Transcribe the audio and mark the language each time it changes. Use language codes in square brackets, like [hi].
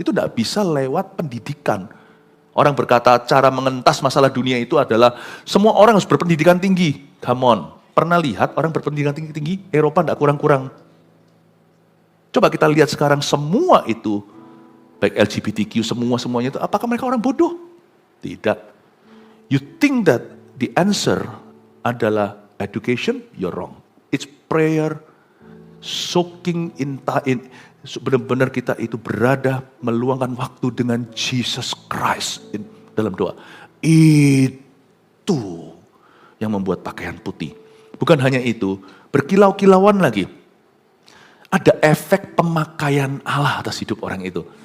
[id] Itu nggak bisa lewat pendidikan. Orang berkata cara mengentas masalah dunia itu adalah semua orang harus berpendidikan tinggi. [en] Come on, [id] pernah lihat orang berpendidikan tinggi-tinggi? Eropa nggak kurang-kurang. Coba kita lihat sekarang semua itu, baik LGBTQ, semuanya itu, apakah mereka orang bodoh? Tidak. [en] You think that the answer [id] adalah [en] education, you're wrong. It's prayer, soaking in, [id] benar-benar kita itu berada, meluangkan waktu dengan Jesus Christ dalam doa. Itu yang membuat pakaian putih. Bukan hanya itu, berkilau-kilauan lagi. Ada efek pemakaian Allah atas hidup orang itu.